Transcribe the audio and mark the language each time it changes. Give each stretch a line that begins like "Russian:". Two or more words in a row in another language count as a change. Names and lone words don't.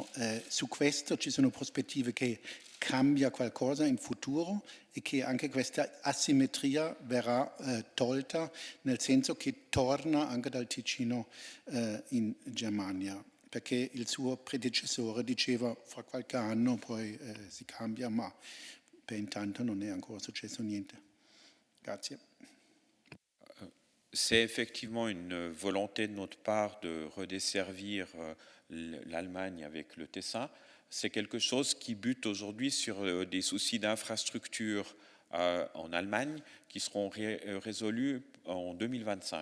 Italian: Su questo ci sono prospettive che cambia qualcosa in futuro e che anche questa asimmetria verrà tolta, nel senso che torna anche dal Ticino in Germania, perché il suo predecessore diceva fra qualche anno poi si cambia, ma per intanto non è ancora successo niente. Grazie.
French: C'est effectivement une volonté de notre part de redesservir l'Allemagne avec le Tessin. C'est quelque chose qui bute aujourd'hui sur des soucis d'infrastructure en Allemagne qui seront résolus en 2025.